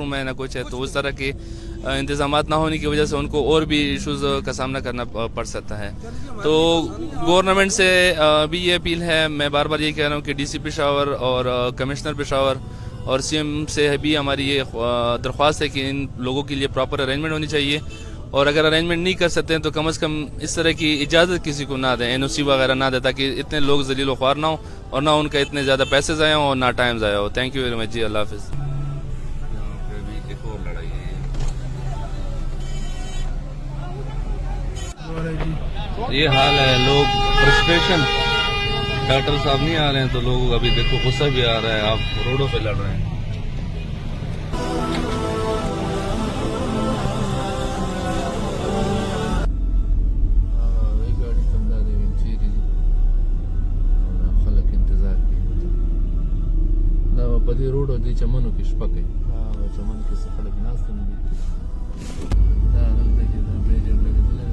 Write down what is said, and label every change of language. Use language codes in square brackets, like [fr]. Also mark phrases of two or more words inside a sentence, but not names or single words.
[ur] روم ہے نہ کچھ ہے تو اس طرح کے انتظامات نہ ہونے کی وجہ سے ان کو اور بھی ایشوز کا سامنا کرنا پڑ سکتا ہے تو گورنمنٹ سے بھی یہ اپیل ہے میں بار بار یہ کہہ رہا ہوں کہ ڈی سی پشاور اور کمشنر پشاور اور سی ایم سے بھی ہماری یہ درخواست ہے کہ ان لوگوں کے لیے [en] proper arrangement [ur] ہونی چاہیے اور اگر ارینجمنٹ نہیں کر سکتے ہیں تو کم از کم اس طرح کی اجازت کسی کو نہ دیں این او سی وغیرہ نہ دیں تاکہ اتنے لوگ ذلیل و خوار نہ ہوں اور نہ ان کا اتنے زیادہ پیسے ضائع ہوں اور نہ ٹائم ضائع ہو [en] thank you very much [ur] جی اللہ حافظ یہ حال ہے لوگ فرسٹریشن ڈاکٹر صاحب نہیں آ رہے ہیں تو لوگ ابھی دیکھو غصہ بھی آ رہا ہے آپ روڈوں پہ لڑ رہے ہیں [ps] په دې روډ او دې چمنو کې شپه کوي چمن کې څه خلک ناست هم دي دا دلته کې د بیرې